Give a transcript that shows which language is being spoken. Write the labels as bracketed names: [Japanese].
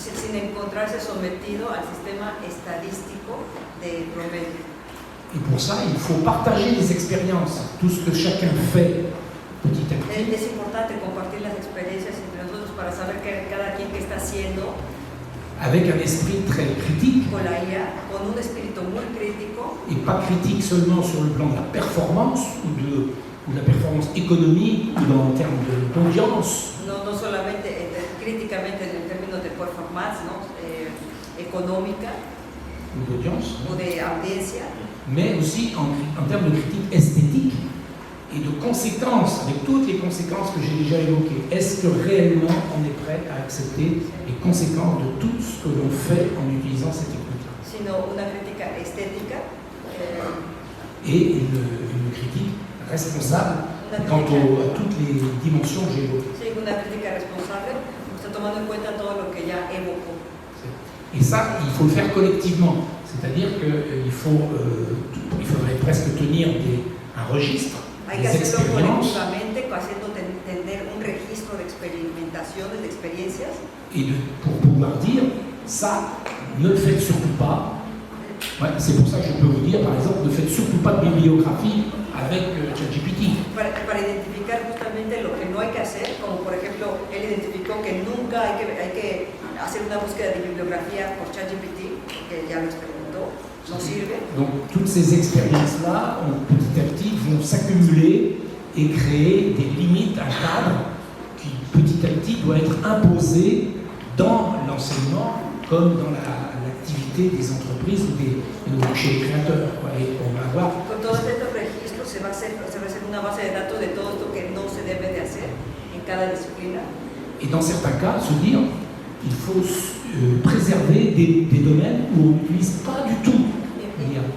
[Spanish] sin encontrarse sometido al sistema estadístico de promedio. [French] Et pour ça, il faut partager les expériences, tout ce que chacun fait petit à petit, [Spanish] Es importante compartir las experiencias entre nosotros para saber cada quien qué está haciendo [French] avec un esprit très critique, [Spanish] con la IA, con un espíritu muy crítico, [French] et pas critique seulement sur le plan de la performance ou de la performance économique ou en termes d'audience, [Spanish] no solamente críticamente en términos de performance, ¿no? Económica [French] ou d'audience, [Spanish] o de audiencia, [French] mais aussi en termes de critique esthétique et de conséquences, avec toutes les conséquences que j'ai déjà évoquées. Est-ce que réellement on est prêt à accepter les conséquences de tout ce que l'on fait en utilisant cette technique-là? [Spanish] sino una crítica estética, [French] Et une critique responsable quant à toutes les dimensions que j'ai évoquées. [Spanish] sí, una crítica responsable, está tomando en cuenta todo lo que ya evocó. [French] Et ça, il faut le faire collectivement. C'est-à-dire qu'il faudrait presque tenir un registre [Spanish] Hay que [French] des [Spanish] hacerlo [French] expériences [Spanish] colectivamente, haciendo tener un registro de experimentaciones, de experiencias, [French] pour pouvoir dire ça, ne le faites surtout pas. Ouais, c'est pour ça que je peux vous dire, par exemple, ne faites surtout pas de bibliographie avec ChatGPT. [Spanish] para identificar justamente lo que no hay que hacer, como por ejemplo, él identificó que nunca hay que hacer una búsqueda de bibliografía por ChatGPT, que ya lo experimentó, no sirve. [French] Donc toutes ces expériences-là, petit à petit, vont s'accumuler et créer des limites, un cadre qui petit à petit doit être imposé dans l'enseignement comme dans l'activité des entreprises ou chez les créateurs. Et on va avoir [Spanish] Con todos estos registros se va a hacer una base de datos de todo esto que no se debe de hacer en cada disciplina. [French] et dans certains cas se dire il faut préserver des domaines où on n'utilise pas du tout l'IA.